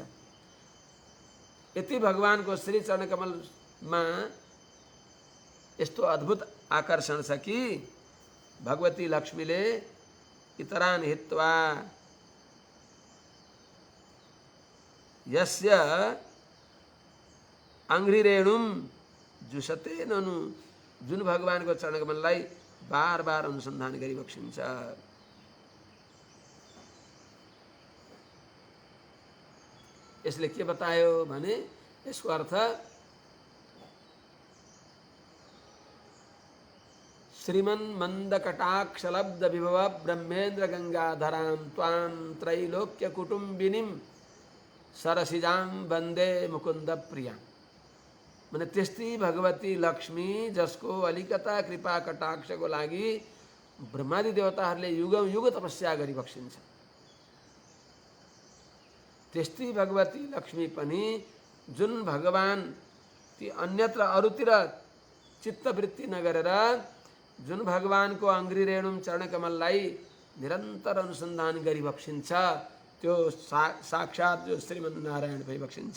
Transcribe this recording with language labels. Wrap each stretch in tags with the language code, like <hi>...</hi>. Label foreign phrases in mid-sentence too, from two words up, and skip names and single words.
<ne>यति भगवानको श्री चरण कमलमा यस्तो अद्भुत आकर्षण छ कि भगवती लक्ष्मीले</ne> <sa>इतरान हित्वा यस्य अंघ्रिरेणुम जुषते ननु</sa> <ne>जुन भगवानको चरण कमललाई बार बार अनुसन्धान गरी बक्सिन्छ। यसले के बतायो भने यसको अर्थ</ne> <sa>श्रीमन मंद कटाक्ष लब्ध विभव ब्रह्मेन्द्र गंगाधरां त्वां त्रैलोक्य कुटुंबिनीं सरसिजां वंदे मुकुंद प्रिया।</sa> <ne>मैंने त्यस्ती भगवती लक्ष्मी जसको अलिकता कृपा कटाक्षको लागि ब्रह्मादि देवताहरूले युगौं युग तपस्या गरी बक्सिन्छ। त्यस्ती भगवती लक्ष्मी पनि जुन भगवान ती अन्यत्र अरूतिर चित्तवृत्ति नगरेर जुन भगवानको</ne> <sa>अङ्ग्री रेणुम</sa> <ne>चरणकमललाई निरन्तर अनुसन्धान गरी बक्सिन्छ त्यो साक्षात जो श्रीमन्नारायण भई बक्सिन्छ।</ne>